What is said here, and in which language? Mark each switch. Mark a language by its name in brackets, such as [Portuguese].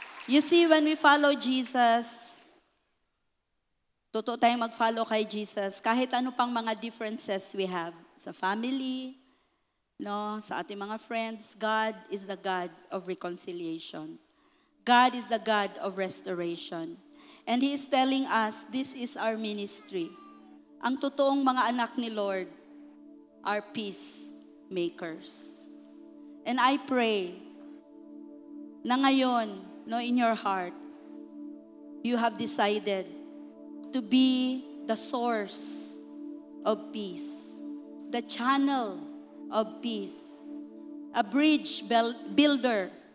[English] You see, when we follow Jesus, [Filipino] totoo tayong mag-follow kay Jesus, kahit ano pang mga [English] differences we have sa family, no, [Filipino] sa ating mga [English] friends, God is the God of reconciliation. God is the God of restoration. And He is telling us, this is our ministry. [Filipino] Ang totoong mga anak ni Lord [English] are peacemakers. And I pray [Filipino] na ngayon, no, [English] in your heart, you have decided to be the source of peace, the channel of peace, a bridge builder.